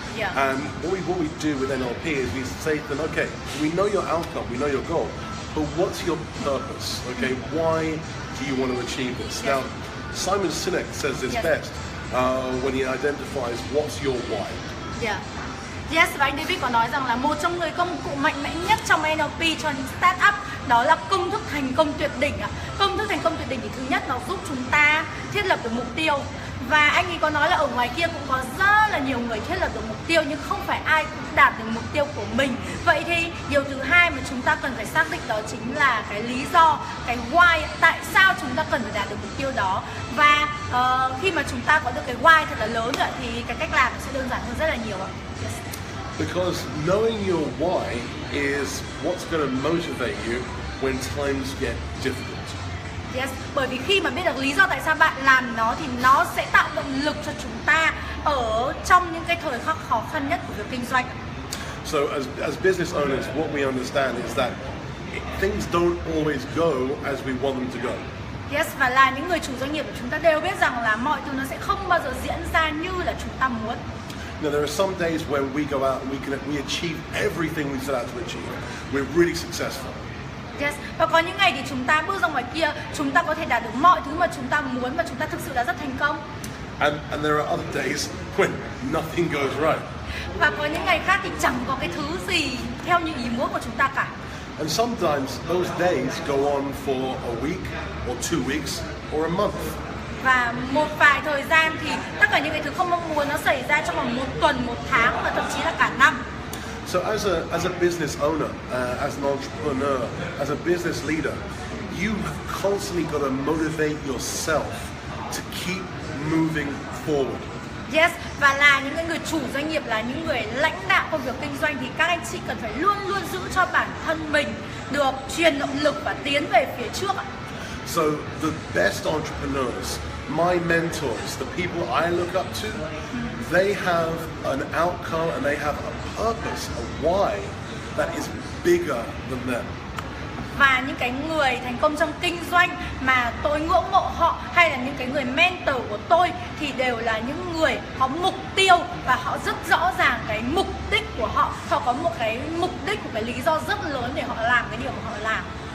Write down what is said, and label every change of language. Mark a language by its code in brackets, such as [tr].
[en] Yeah. And what we do with NLP is we say to them, okay, we know your outcome, we know your goal, but what's your purpose? Okay, why do you want to achieve this? Yes. Now, Simon Sinek says this Yes. best when he identifies what's your why. Yeah. Yes, [vi] và anh David có nói rằng là một trong người công cụ mạnh mẽ nhất trong NLP cho những startup đó là công thức thành công tuyệt đỉnh ạ. Công thức thành công tuyệt đỉnh thì thứ nhất nó giúp chúng ta thiết lập được mục tiêu. Và anh ấy có nói là ở ngoài kia cũng có rất là nhiều người thiết lập được mục tiêu, nhưng không phải ai cũng đạt được mục tiêu của mình. Vậy thì điều thứ hai mà chúng ta cần phải xác định đó chính là cái lý do, cái why, tại sao chúng ta cần phải đạt được mục tiêu đó. Và khi mà chúng ta có được cái why thật là lớn rồi thì cái cách làm sẽ đơn giản hơn rất là nhiều ạ. [en] Yes. Because knowing your why is what's going to motivate you when times get difficult. Yes, [vi] bởi vì khi mà biết được lý do tại sao bạn làm nó thì nó sẽ tạo động lực cho chúng ta ở trong những cái thời khắc khó khăn nhất của việc kinh doanh. [en] So as business owners, what we understand is that things don't always go as we want them to go. Yes, [vi] và là những người chủ doanh nghiệp của chúng ta đều biết rằng là mọi thứ nó sẽ không bao giờ diễn ra như là chúng ta muốn. [en] Now, there are some days when we go out and we achieve everything we set out to achieve. We're really successful. Yes, [vi] và có những ngày thì chúng ta bước ra ngoài kia, chúng ta có thể đạt được mọi thứ mà chúng ta muốn và chúng ta thực sự đã rất thành công. [en] And there are other days when nothing goes right. [vi] Và có những ngày khác thì chẳng có cái thứ gì theo như ý muốn của chúng ta cả. [en] And sometimes those days go on for a week or 2 weeks or a month. [vi] Và một vài thời gian thì tất cả những cái thứ không mong muốn nó xảy ra trong vòng 1 tuần, 1 tháng và thậm chí là cả năm. [en] So as a business owner, as an entrepreneur, as a business leader, you have constantly got to motivate yourself to keep moving forward. Yes, [vi] và là những người chủ doanh nghiệp, là những người lãnh đạo công việc kinh doanh thì các anh chị cần phải luôn luôn giữ cho bản thân mình được truyền động lực và tiến về phía trước. [en] So the best entrepreneurs, my mentors, the people I look up to, they have an outcome and they have a purpose, a why that is bigger than them. [vi] Và những cái người thành công trong kinh doanh mà tôi ngưỡng mộ họ, hay là những cái người mentor của tôi, thì đều là những người có mục tiêu và họ rất rõ ràng cái mục đích của họ. Họ có một cái mục đích, một cái lý do rất lớn để họ làm cái điều mà họ làm.